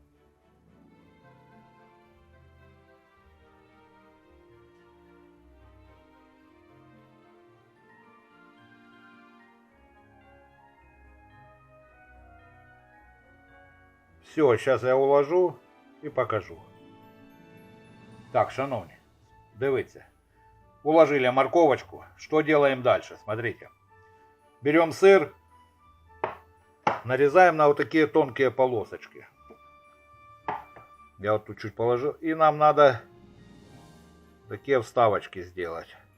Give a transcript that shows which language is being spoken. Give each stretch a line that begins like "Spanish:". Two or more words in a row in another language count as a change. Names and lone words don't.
Russian: Все, сейчас я уложу и покажу.
Ukrainian: Так, шановні, дивіться.
Russian: Уложили морковочку. Что делаем дальше? Смотрите. Берем сыр. Нарезаем на вот такие тонкие полосочки. Я вот тут чуть положил. И нам надо такие вставочки сделать.